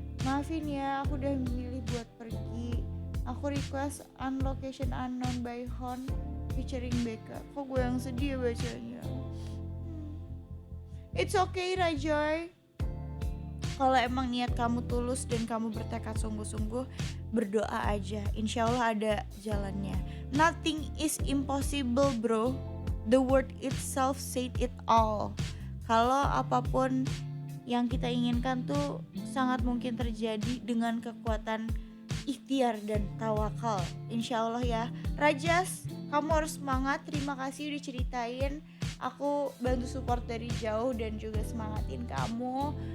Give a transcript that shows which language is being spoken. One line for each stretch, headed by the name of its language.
Indonesian: Maafin ya, aku udah memilih buat pergi. Aku request On Location Unknown by Hon featuring Becca. Kok gue yang sedih bacanya?
English: It's okay
Indonesian: Rajoy. Kalau emang niat kamu tulus dan kamu bertekad sungguh-sungguh, berdoa aja, insya Allah ada jalannya.
English: Nothing is impossible bro, the word itself said it all.
Indonesian: Kalau apapun yang kita inginkan tuh sangat mungkin terjadi dengan kekuatan ikhtiar dan tawakal, insya Allah ya. Rajas, kamu harus semangat, terima kasih udah ceritain. Aku bantu support dari jauh dan juga semangatin kamu.